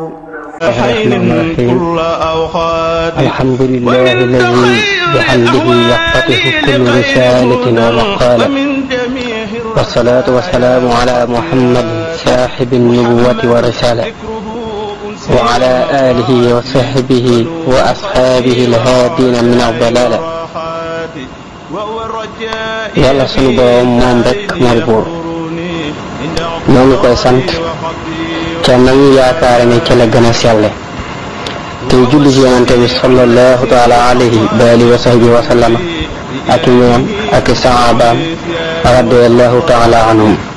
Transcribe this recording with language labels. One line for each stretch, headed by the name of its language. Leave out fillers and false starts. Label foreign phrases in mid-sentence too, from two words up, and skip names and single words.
Arabic: كل أوقات الحمد لله الذي بحمده يفتتح كل رسالة ومقالة والصلاة والسلام على محمد صاحب النبوة والرسالة وعلى آله وصحبه وأصحابه الهادين من الضلالة
Wolof: yàlla sunu borom moom rek mooy buur ñoo ngi koy sant ca nañu yaakaare ne ca la gën a selle tey julli ci yonante bi
Arabic: صلى الله تعالى عليه وعلى آله وصحبه وسلم
Wolof: ak ñoom ak sahaabaam
Arabic: رضي الله تعالى عنهم